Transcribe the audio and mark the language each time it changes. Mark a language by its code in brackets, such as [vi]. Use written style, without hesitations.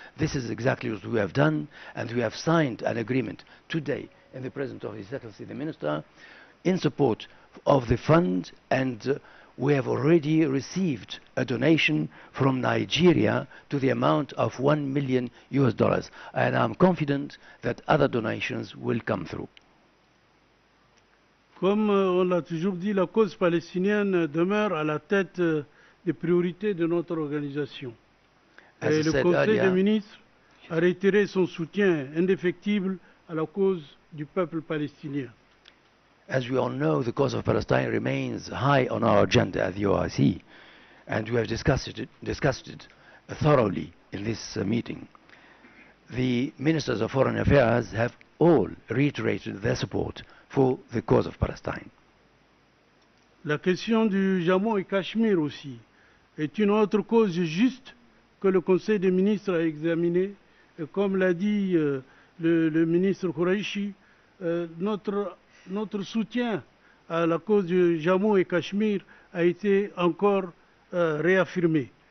[en] This is exactly what we have done, and we have signed an agreement today in the presence of His Excellency the Minister in support of the fund, and we have already received a donation from Nigeria to the amount of $1 million, and I'm confident that other donations will come through. [fr] Comme on l'a toujours dit, la cause palestinienne demeure à la tête des priorités de notre organisation. Et le Conseil des ministres a réitéré son soutien indéfectible à la cause du peuple palestinien. [en] As we all know, the cause of Palestine remains high on our agenda at the OIC, and we have discussed it thoroughly in this meeting. the ministers of foreign affairs have all reiterated their support for the cause of Palestine. [fr] La question du Jammu et Cachemire aussi est une autre cause juste que le Conseil des ministres a examinée. Et comme l'a dit le ministre Kouraichi, notre soutien à la cause du Jammu et Cachemire a été encore réaffirmé.